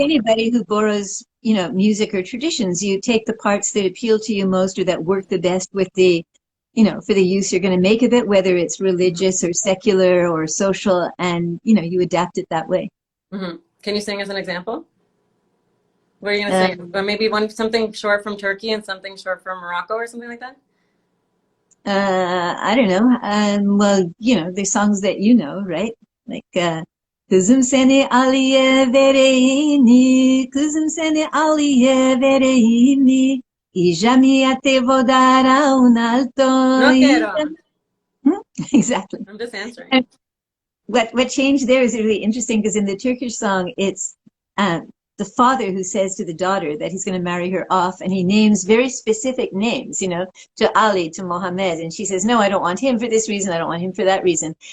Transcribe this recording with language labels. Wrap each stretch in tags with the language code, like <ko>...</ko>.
<en>anybody who borrows, music or traditions, you take the parts that appeal to you most or that work the best with the, for the use you're going to make of it, whether it's religious or secular or social, and, you adapt it that way. Mm-hmm. Can you sing as an example? What are you gonna sing? Um, Or maybe something short from Turkey and something short from Morocco or something like that? I don't know. Well, the songs that you know, right?</en> <tr>Like, kızım seni Ali'ye vereyim, kızım seni Ali'ye vereyim,</tr> <es>y te vou dar a un alto. No quiero.</es> <en>Hmm? Exactly. I'm just answering. And what changed there is really interesting because in the Turkish song, it's the father who says to the daughter that he's going to marry her off, and he names very specific names, to Ali, to Mohammed, and she says, "No, I don't want him for this reason. I don't want him for that reason."</en>